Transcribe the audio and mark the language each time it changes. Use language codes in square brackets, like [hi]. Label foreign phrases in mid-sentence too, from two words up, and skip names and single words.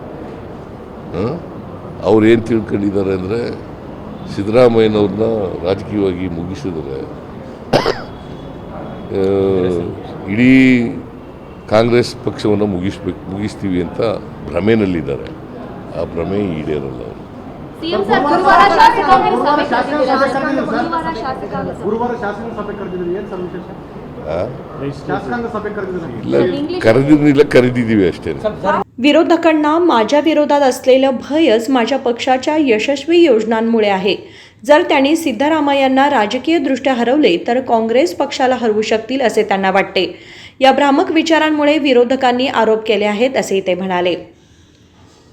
[kn] ಅವ್ರು ಏನು ತಿಳ್ಕೊಂಡಿದ್ದಾರೆ ಅಂದರೆ ಸಿದ್ದರಾಮಯ್ಯನವ್ರನ್ನ ರಾಜಕೀಯವಾಗಿ ಮುಗಿಸಿದರೆ ಇಡೀ ಕಾಂಗ್ರೆಸ್ ಪಕ್ಷವನ್ನು ಮುಗಿಸ್ತೀವಿ ಅಂತ ಭ್ರಮೆನಲ್ಲಿದ್ದಾರೆ. ಆ ಭ್ರಮೆ ಈಡೇರಲ್ಲ ಅವರು. [en] CM sir, [kn] ಗುರುವಾರ ಶಾಸಕಾಂಗ ಸಭೆ ಕರೆದಿದ್ದೀರಾ? ಗುರುವಾರ ಶಾಸಕಾಂಗ ಸಭೆ. ಗುರುವಾರ ಶಾಸಕಾಂಗ ಸಭೆ ಕರೆದಿದ್ದೀರಿ, ಏನು ಸರ್ ವಿಶೇಷ? ಶಾಸಕಾಂಗ ಸಭೆ ಕರೆದಿದ್ದೀರಿ? ಇಲ್ಲ, ಕರೆದಿರಲಿಲ್ಲ, ಕರೆದಿದ್ದೀವಿ ಅಷ್ಟೇ. [mr] विरोधकांना माझ्या विरोधात असलेलं भयच माझ्या पक्षाच्या यशस्वी योजनांमुळे आहे. जर त्यांनी सिद्धरामय्यांना राजकीयदृष्ट्या हरवले तर काँग्रेस पक्षाला हरवू शकतील असे त्यांना वाटते. या भ्रामक विचारांमुळे विरोधकांनी आरोप केले आहेत असे ते म्हणाले.